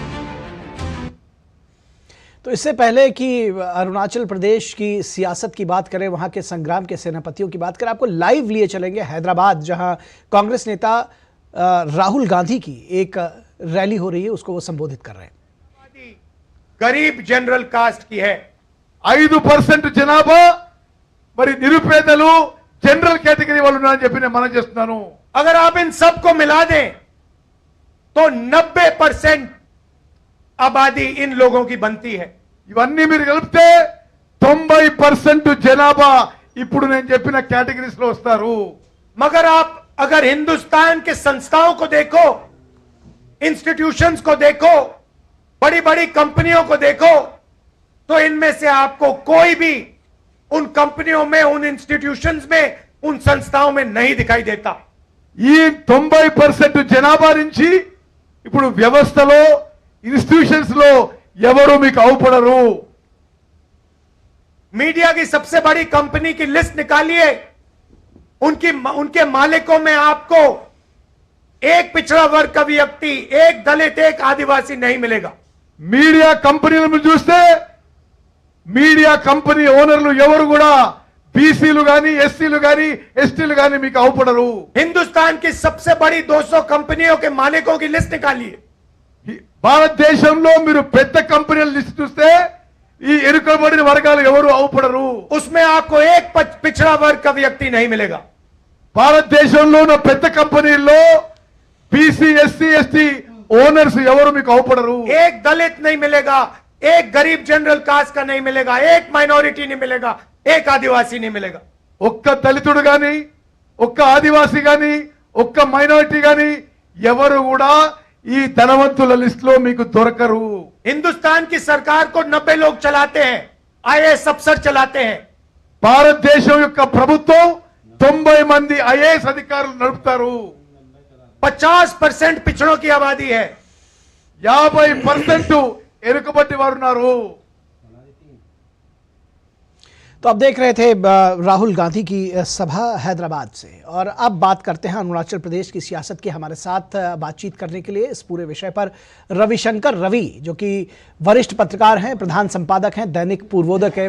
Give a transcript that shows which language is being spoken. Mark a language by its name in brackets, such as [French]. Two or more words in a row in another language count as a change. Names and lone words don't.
[Hindi] तो इससे पहले कि अरुणाचल प्रदेश की सियासत की बात करें, वहां के संग्राम के सेनापतियों की बात करें, आपको लाइव लिए चलेंगे हैदराबाद, जहां कांग्रेस नेता राहुल गांधी की एक रैली हो रही है, उसको वो संबोधित कर रहे हैं। गरीब जनरल कास्ट की है, [Telugu] 5% జనాభా మరి నిరుపేదలు जनरल కేటగిరీ వాళ్ళు ఉన్నారని చెప్పి నేను మనం చేస్తున్నాను। [Hindi] अगर आप इन सबको मिला दें तो 90% आबादी इन लोगों की बनती है। [Telugu] ఇవన్నీ మీరు కలిపితే 90% జనాభా ఇప్పుడు నేను చెప్పిన కేటగిరీస్ లో వస్తారు। [Hindi] मगर आप अगर हिंदुस्तान के संस्थाओं को देखो, इंस्टीट्यूशंस को देखो, बड़ी बड़ी कंपनियों को देखो, तो इनमें से आपको कोई भी उन कंपनियों में, उन इंस्टीट्यूशंस में, उन संस्थाओं में नहीं दिखाई देता। [Telugu] ఈ 90% జనాభా నుంచి ఇప్పుడు వ్యవస్థలో ఇన్స్టిట్యూషన్స్ లో ఎవరు మీకు అవపడరు। [Hindi] मीडिया की सबसे बड़ी कंपनी की लिस्ट निकालिए, उनके मालिकों में आपको एक पिछड़ा वर्ग का व्यक्ति, एक दलित, एक आदिवासी नहीं मिलेगा। [Telugu] మీడియా కంపెనీలను చూస్తే మీడియా కంపెనీ ఓనర్లు ఎవరు కూడా బీసీలు గాని, ఎస్సీలు గాని, ఎస్టీలు గాని మీకు అవపడరు। [Hindi] हिंदुस्तान की सबसे बड़ी 200 कंपनियों के मालिकों की लिस्ट निकालिए। [Telugu] భారతదేశంలో మీరు పెద్ద కంపెనీల లిస్ట్ చూస్తే ఈ ఎరుకబడిన వర్గాలు ఎవరు అవపడరు। [Hindi] उसमें आपको एक पिछड़ा वर्ग का व्यक्ति नहीं मिलेगा। [Telugu] భారతదేశంలో ఉన్న పెద్ద కంపెనీల్లో బీసీ, ఎస్సీ, ఎస్టీ ఓనర్స్ ఎవరు మీకు అవపడరు। [Hindi] एक दलित नहीं मिलेगा, एक गरीब जनरल कास्ट का नहीं मिलेगा, एक माइनॉरिटी नहीं मिलेगा, एक आदिवासी नहीं मिलेगा। [Telugu] ఒక్క దళితుడు గాని, ఒక్క ఆదివాసీ గాని, ఒక్క మైనారిటీ గాని ఎవరు కూడా ఈ ధనవంతుల లిస్ట్ లో మీకు దొరకరు। [Hindi] हिंदुस्तान की सरकार को 90 लोग चलाते हैं, आईएएस अफसर चलाते हैं। [Telugu] భారతదేశం యొక్క ప్రభుత్వం 90 మంది ఐఏఎస్ అధికారులు నడుపుతారు। [Hindi] 50% पिछड़ों की आबादी है। [Telugu] 50% ఎరుకబట్టి వారు ఉన్నారు। [Hindi] तो अब देख रहे थे राहुल गांधी की सभा हैदराबाद से, और अब बात करते हैं अरुणाचल प्रदेश की सियासत की। हमारे साथ बातचीत करने के लिए इस पूरे विषय पर रविशंकर रवि, जो कि वरिष्ठ पत्रकार हैं, प्रधान संपादक हैं, दैनिक पूर्वोदय के।